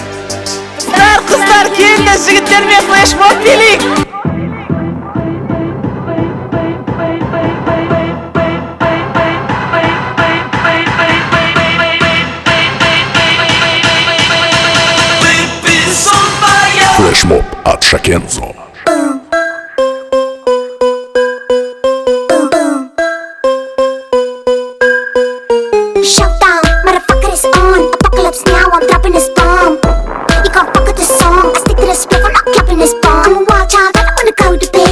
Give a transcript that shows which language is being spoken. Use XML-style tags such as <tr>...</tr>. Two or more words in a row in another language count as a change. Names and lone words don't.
<kk>Қыздар, келді жігіттермен флешмоб билейік. Флешмоб от Шакензо.</kk> <en>Showdown, motherfucker is on. Apocalypse now, I'm dropping this bomb. You can't fuck with this song. I stick to this spliff, I'm not clapping this bomb. I'm a wild child, I don't wanna go to bed.</en>